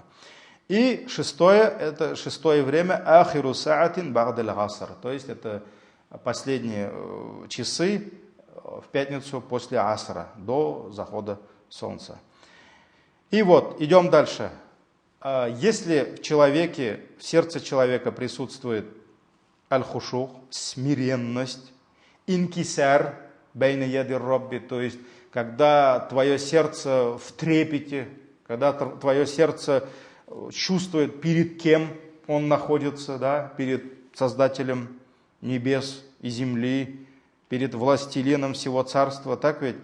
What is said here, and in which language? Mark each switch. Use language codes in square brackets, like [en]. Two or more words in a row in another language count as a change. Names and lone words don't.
[ru] И шестое время [ar] آخر ساعة بعد العصر, [ru] то есть это последние часы в пятницу после асра, до захода солнца. И вот, идем дальше. Если в сердце человека присутствует аль-хушух, смиренность, [ar] انكسار بين يدي ربي, [ru] то есть, когда твое сердце в трепете, когда твое сердце чувствует, перед кем он находится, да, перед Создателем небес и земли, перед властелином всего царства, так ведь?